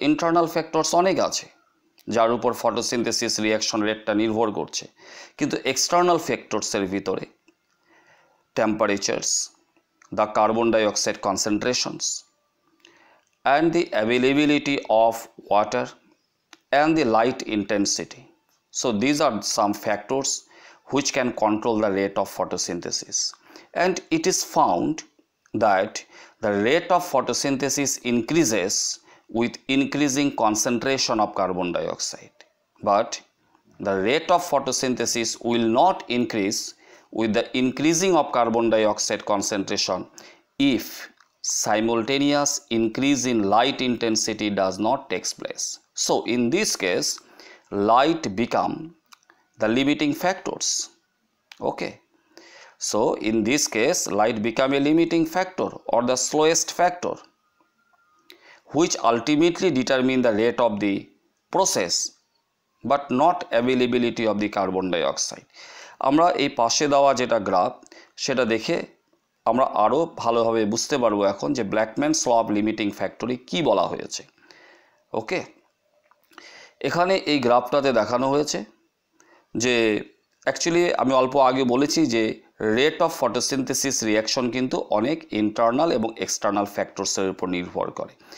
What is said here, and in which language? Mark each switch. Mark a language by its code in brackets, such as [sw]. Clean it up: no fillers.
[bn] Internal factors অনেক আছে যার উপর ফটোসিনথেসিস রিয়াকশন রেটটা নির্ভর করছে, কিন্তু এক্সটার্নাল ফ্যাক্টরসের ভিতরে টেম্পারেচারস, the carbon dioxide কনসেন্ট্রেশনস, [en] and the availability of water and the light intensity. So these are some factors which can control the rate of photosynthesis, and it is found that the rate of photosynthesis increases with increasing concentration of carbon dioxide, but the rate of photosynthesis will not increase with the increasing of carbon dioxide concentration if simultaneous increase in light intensity does not take place. So in this case, light become the limiting factors. Okay, so in this case light become a limiting factor or the slowest factor, which ultimately determine the rate of the process but not availability of the carbon dioxide. [bn] আমরা এই পাশে দেওয়া যেটা graph, সেটা দেখে আমরা আরও ভালোভাবে বুঝতে পারবো এখন যে ব্ল্যাকম্যানস ল অফ লিমিটিং ফ্যাক্টরে কী বলা হয়েছে। ওকে, এখানে এই গ্রাফটাতে দেখানো হয়েছে যে অ্যাকচুয়ালি আমি অল্প আগে বলেছি যে রেট অফ ফটোসিনথেসিস রিয়াকশন কিন্তু অনেক ইন্টারনাল এবং এক্সটার্নাল ফ্যাক্টরসের উপর নির্ভর করে।